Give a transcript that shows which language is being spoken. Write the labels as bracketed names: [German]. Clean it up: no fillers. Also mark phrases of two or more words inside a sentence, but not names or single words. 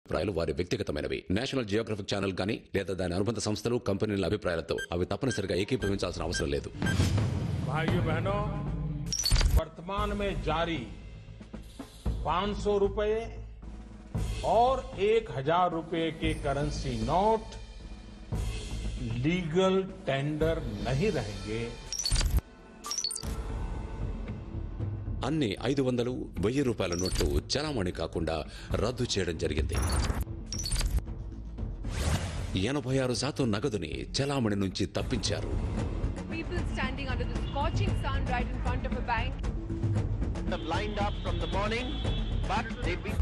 [Telugu] అభిప్రాయాలు వారి వ్యక్తిగతమైనవి. నేషనల్ జియోగ్రఫిక్ ఛానల్ కానీ లేదా దాని అనుబంధ సంస్థలు కంపెనీల అభిప్రాయాలతో అవి తప్పనిసరిగా ఏకీభవించాల్సిన అవసరం లేదు. [Hindi] भाइयों बहनों, वर्तमान में जारी 500 रुपए और 1000 रुपए के करेंसी नोट [English] legal tender [Hindi] नहीं रहेंगे. [Telugu] అన్ని 500, 1000 రూపాయల నోట్లు చలామణి కాకుండా రద్దు చేయడం జరిగింది. 86% నగదుని చలామణి నుంచి తప్పించారు. [English] People standing under the scorching sun right in front of a bank have lined up from the morning, but they've been...